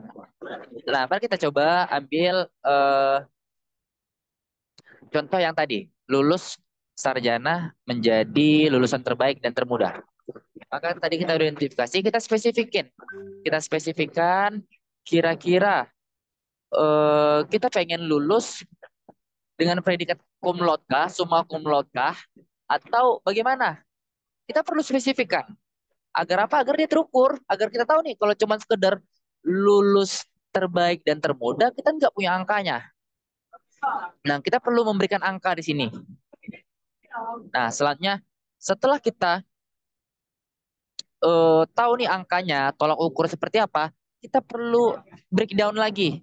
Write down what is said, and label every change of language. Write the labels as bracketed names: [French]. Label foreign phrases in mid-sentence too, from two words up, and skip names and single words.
[Indonesian] Nah, mari kita coba ambil contoh yang tadi, lulus sarjana menjadi lulusan terbaik dan termuda. Maka tadi kita identifikasi, kita spesifikin. Kita spesifikkan kira-kira kita pengen lulus dengan predikat [Latin] cum laude [Indonesian] kah, [Latin] summa cum laude [Indonesian] kah, atau bagaimana? Kita perlu spesifikkan. Agar apa? Agar dia terukur. Agar kita tahu nih, kalau cuma sekedar lulus terbaik dan termuda, kita nggak punya angkanya. Nah, kita perlu memberikan angka di sini. Nah, selanjutnya, setelah kita tahu nih angkanya, tolak ukur seperti apa, kita perlu breakdown lagi.